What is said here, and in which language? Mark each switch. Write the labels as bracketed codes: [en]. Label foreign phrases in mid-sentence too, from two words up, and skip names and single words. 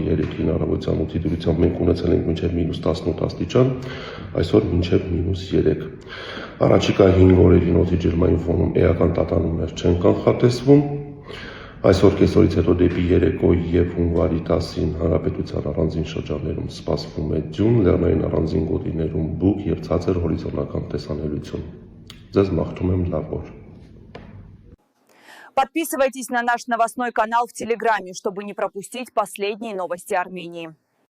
[hy] 3-ին առավոտյան 8-ի դրությամբ մենք ունեցել ենք մինչև -18 աստիճան, այսօր մինչև -3։ Առաջիկա 5 օրերին օդի ջերմային ֆոնում էական տատանումներ չեն կանխատեսվում։ Այսօր կեսօրից հետո դեպի երեկո եւ հունվարի 10-ին հանրապետության առանձին շրջաններում սպասվում է ձյուն, լեռնային առանձին գոտիներում բուք եւ ցածր հորիզոնական տեսանելիություն։ Ձեզ մաղթում եմ լավ օր։ [ru] Подписывайтесь на наш новостной канал в Телеграме, чтобы не пропустить последние новости Армении.